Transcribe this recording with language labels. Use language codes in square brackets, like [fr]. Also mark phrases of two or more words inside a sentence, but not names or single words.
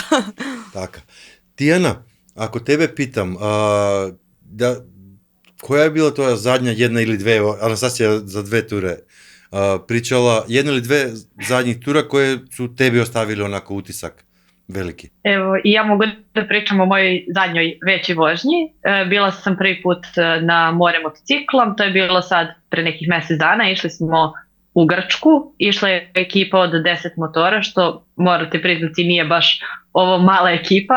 [mk] Така. Тијана, ако тебе питам, која е била тоа задња една или две, Анастасија за 2 туре, причала една или две задњи тура кои су тебе оставили онако утисак велики? [sr] Evo, i ja mogu da pričam o mojoj zadnjoj većoj vožnji. Bila sam prvi put na more motociklom, to je bilo sad pre nekih mesec dana, išli smo u Grčku, išla je ekipa od 10 motora, što morate priznati nije baš ovo mala ekipa.